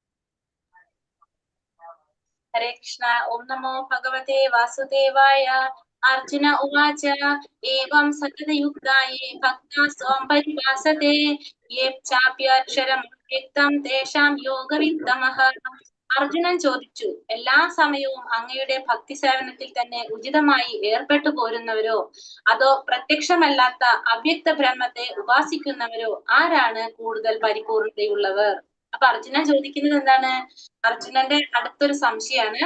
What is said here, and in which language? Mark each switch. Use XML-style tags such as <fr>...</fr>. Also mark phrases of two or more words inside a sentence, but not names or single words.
<sa>ഹരേ കൃഷ്ണ. ഓം നമോ ഭഗവതേ വാസുദേവായ. अर्जुन उवाच एवं सततयुक्ताये भक्ता स्वां परिभासते ये चाप्यक्षरमव्यक्तं तेषां योगवित्तमः.</sa> <ml>അർജുനൻ ചോദിച്ചു, എല്ലാ സമയവും അങ്ങയുടെ ഭക്തി സേവനത്തിൽ തന്നെ ഉചിതമായി ഏർപ്പെട്ടു പോരുന്നവരോ അതോ പ്രത്യക്ഷമല്ലാത്ത അവ്യക്ത ബ്രഹ്മത്തെ ഉപാസിക്കുന്നവരോ ആരാണ് കൂടുതൽ പരിപൂർണതയുള്ളവർ? അപ്പൊ അർജുനൻ ചോദിക്കുന്നത് എന്താണ്? അർജുനന്റെ അടുത്തൊരു സംശയമാണ്.</ml>